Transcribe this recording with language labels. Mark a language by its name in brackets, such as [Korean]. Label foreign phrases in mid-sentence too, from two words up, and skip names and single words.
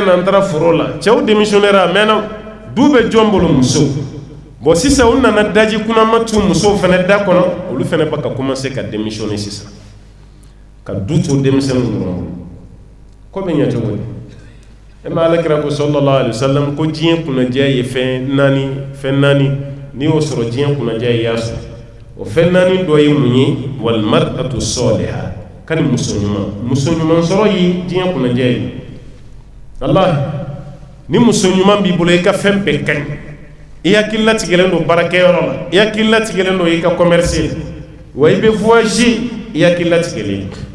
[Bambara] na n taara foro la cɛw démissionnaire a mɛnna du bɛ jɔn bolo muso bon sisan u nana daji kunnama tu musow fɛnɛ da kɔnɔ olu fɛnɛ ba ka commencer ka démissionner sisan ka du to denmisɛnninw dɔrɔn ko bɛ ɲɛ cogo di e ma alakira ko [Arabic] صلى الله عليه [Bambara] wasallam ko diɲɛ kunnaja ye fɛn naani n'i y'o sɔrɔ diɲɛ kunnaja ye i y'a sɔrɔ o fɛn naani dɔ ye mun ye [Arabic] والمرأة الصالحة [Bambara] kani muso ɲuman sɔrɔ ye diɲɛ kunnaja ye wallahi ni muso ɲuman b'i bolo i ka fɛn bɛɛ ka ɲi i hakili latigɛlen don baarakɛyɔrɔ la i hakili latigɛlen don i ka commerce wa i bɛ voyager i hakili latigɛlen